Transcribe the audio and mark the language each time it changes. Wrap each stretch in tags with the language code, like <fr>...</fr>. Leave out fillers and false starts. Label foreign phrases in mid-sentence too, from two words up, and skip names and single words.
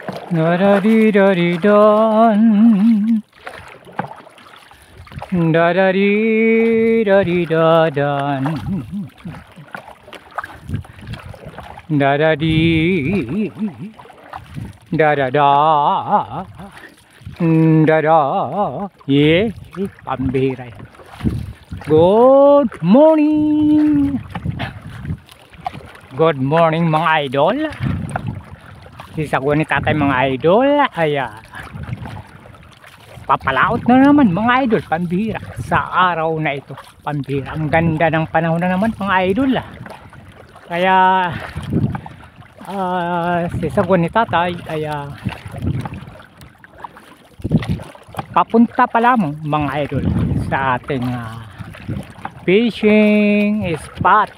<tl>Da-da-dee-da-dee-dan. Da-da-dee-da-dee-da-dan. Da-da-dee. Da-da-da. Da-da. Yeah, pambihira yan.</tl> <en>Good morning. Good morning</en> <tl>mga idol. Sisagwan ni tatay mga idol. Ay papalaot na naman mga idol, pambihira sa araw na ito. Pambihira, ang ganda ng panahon na naman mga idol. Kaya sisagwan ni tatay ay papunta pa lamang mga idol sa ating</tl> <en>fishing spot.</en>